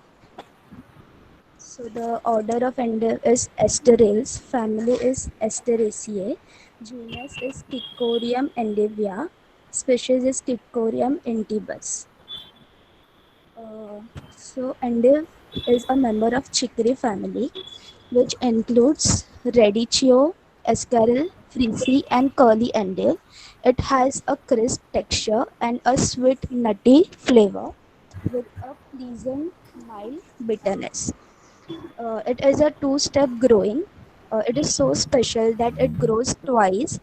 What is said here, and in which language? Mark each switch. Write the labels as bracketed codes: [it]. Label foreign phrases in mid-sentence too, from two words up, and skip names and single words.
[en] So the order of endive is Asterales, family is Asteraceae, genus is Kikorium endivia, species is Kikorium intybus. So endive is a member of chicory family, which includes radicchio, escaril, freesie, and curly endive. It has a crisp texture and a sweet nutty flavor with a pleasant mild bitterness. It is a two-step growing. It is so special that it grows twice.